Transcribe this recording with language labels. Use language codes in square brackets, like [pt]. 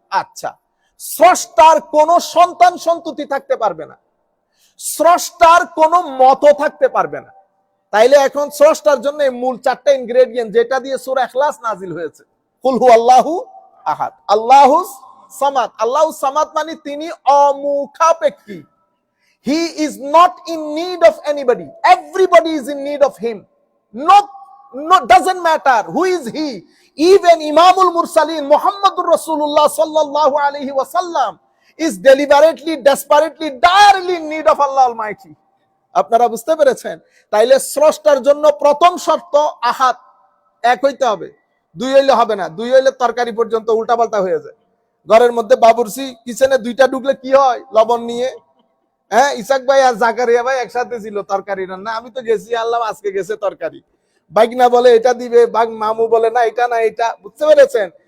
[bn] আচ্ছা, স্রষ্টার কোন সন্তান সন্ততি থাকতে পারবে না, স্রষ্টার কোন মত থাকতে পারবে না। তাইলে এখন স্রষ্টার জন্য মূল 4টা ইনগ্রেডিয়েন্ট যেটা দিয়ে সূরা ইখলাস নাজিল হয়েছে, [ar] কুল হু আল্লাহু আহাদ, আল্লাহুস সামাদ। [bn] আল্লাহুস সামাদ মানে তিনি অমুখাপেক্ষী। [en] He is not in need of anybody. Everybody is in need of him. No, doesn't matter who is he. Even Imamul Mursalin, Muhammadur Rasulullah sallallahu alaihi wasallam is deliberately, desperately, direly in need of Allah Almighty. [bn] আপনারা বুঝতে পেরেছেন? তাইলে স্রষ্টার জন্য প্রথম শর্ত আহাদ, এক হইতে হবে। 2 হইলে হবে না। 2 হইলে তরকারি পর্যন্ত উল্টাপাল্টা হয়ে যায়। ঘরের মধ্যে বাবুর্চি কিচেনে 2টা ঢুকলে কি হয়? লবণ নিয়ে ইসাক ভাই আর জাকারিয়া ভাই একসাথে ছিল তরকারি রান্না, আমি তো গেছি, আল্লাহ আজকে গেছে তরকারি, বাইকনা বলে এটা দিবে, মামু বলে না এটা না এটা, বুঝতে পেরেছেন?